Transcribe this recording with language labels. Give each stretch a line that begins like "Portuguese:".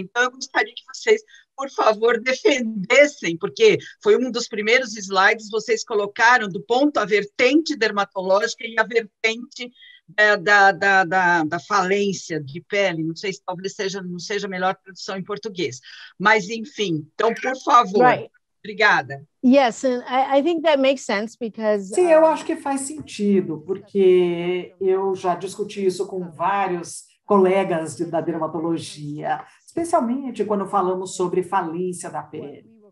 Portuguese: Então, eu gostaria que vocês, por favor, defendessem, porque foi um dos primeiros slides, vocês colocaram do ponto a vertente dermatológica e a vertente da falência de pele, não sei se talvez não seja a melhor tradução em português, mas enfim, então, por favor,
English: Right.
Portuguese: Obrigada.
English: Yes, and I think that makes sense because
Portuguese: Sim, eu acho que faz sentido, porque eu já discuti isso com vários colegas da dermatologia, especialmente quando falamos sobre falência da pele.